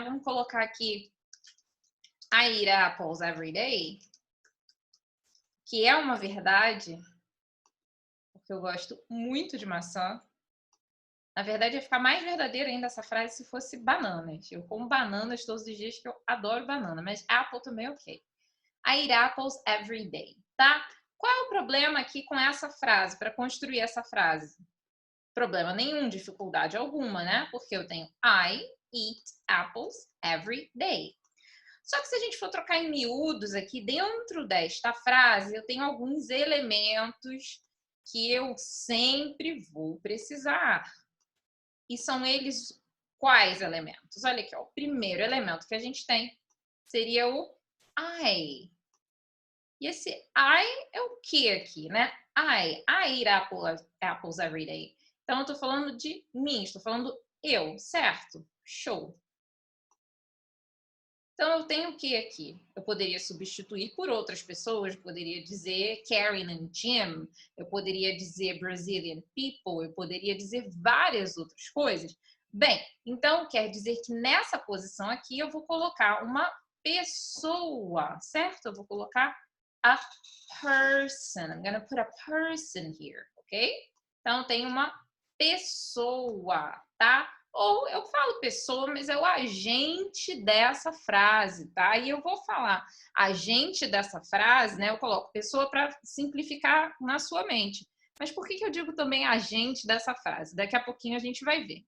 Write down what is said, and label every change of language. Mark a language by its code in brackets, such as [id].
[pt] Vamos colocar aqui [en] I eat apples every day, [pt] que é uma verdade, porque eu gosto muito de maçã. Na verdade, ia ficar mais verdadeira ainda essa frase se fosse bananas. Eu como bananas todos os dias, que eu adoro banana, mas apple também é ok. [en] I eat apples every day, tá? [pt] Qual é o problema aqui com essa frase, para construir essa frase? Problema nenhum, dificuldade alguma, né? Porque eu tenho [en] I eat apples every day. [pt] Só que se a gente for trocar em miúdos aqui, dentro desta frase, eu tenho alguns elementos que eu sempre vou precisar. E são eles quais elementos? Olha aqui, ó, o primeiro elemento que a gente tem seria o I. E esse I é o que aqui, né? [en] I eat apples every day. [pt] Então, eu estou falando de mim, estou falando eu, certo? Show. Então, eu tenho o que aqui? Eu poderia substituir por outras pessoas, eu poderia dizer Karen and Jim, eu poderia dizer [en] Brazilian people, [pt] eu poderia dizer várias outras coisas. Bem, então quer dizer que nessa posição aqui eu vou colocar uma pessoa, certo? Eu vou colocar [en] a person. I'm gonna put a person here, ok? [pt] Então, tem uma pessoa, tá? Ou eu falo pessoa, mas é o agente dessa frase, tá? E eu vou falar agente dessa frase, né? Eu coloco pessoa para simplificar na sua mente. Mas por que eu digo também agente dessa frase? Daqui a pouquinho a gente vai ver.